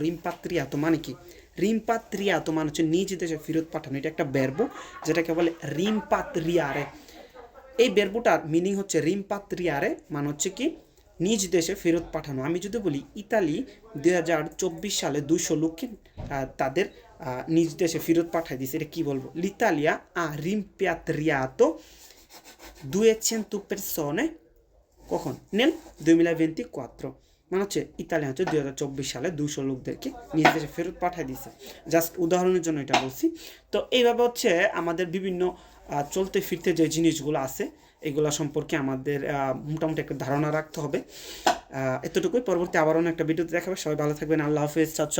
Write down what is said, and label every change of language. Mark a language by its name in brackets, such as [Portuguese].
[Bangla] রিম্পাত্রিয়াতো মানে কি? রিম্পাত্রিয়াতো মানে হচ্ছে নিজ দেশে ফেরত পাঠানো, এটা একটা ভার্ব যেটাকে বলে রিম্পাত্রিয়ারে। এই ভার্বটার মিনিং হচ্ছে রিম্পাত্রিয়ারে মানে হচ্ছে কি নিজ দেশে ফেরত পাঠানো। আমি যদি বলি ইতালি 2024 সালে 200 লোককে তাদের নিজ দেশে ফেরত পাঠাই দিয়েছে, এটা কি বলবো? [Italian] L'Italia ha rimpatriato 200 persone [Bangla] কখন? [Italian] nel 2024। [Bangla] মানে হচ্ছে ইতালি হচ্ছে 2024 সালে 200 লোকদেরকে নিজ দেশে ফেরত পাঠিয়ে দিয়েছে। জাস্ট উদাহরণের জন্য এটা বলছি। তো এইভাবে হচ্ছে আমাদের বিভিন্ন চলতে ফিরতে যে জিনিসগুলো আছে এগুলো সম্পর্কে আমাদের মোটামুটি একটা ধারণা রাখতে হবে। এতটুকুই। পরবর্তী আবার অন্য একটা ভিডিওতে দেখাবে। সবাই ভালো থাকবেন। আল্লাহ হাফেজ। চাচা।